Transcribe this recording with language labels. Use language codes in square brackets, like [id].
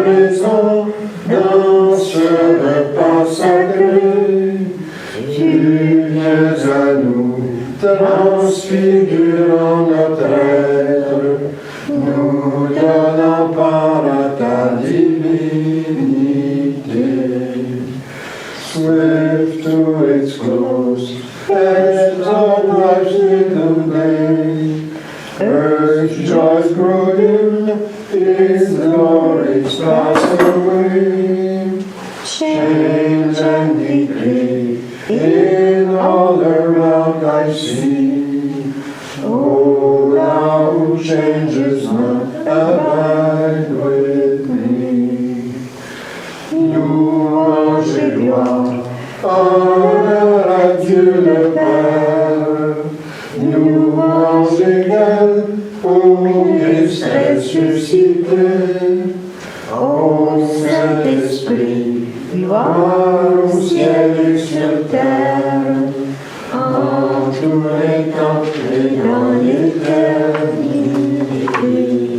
[fr] présent dans ce repas sacré. Tu viens à nous, transfigurant notre être, nous donnant part à ta divinité. [en] Swift to its close, as our lives little day, earth's joys grow dim, its glories pass away. Change and decay in all around I see. Oh, thou who changes not, abide with me. [fr] Louange et gloire, honneur à Dieu le Père. Louange égale au Christ ressuscité. Ô Saint-Esprit, gloire au ciel et sur terre, en tous les temps et dans l'éternité.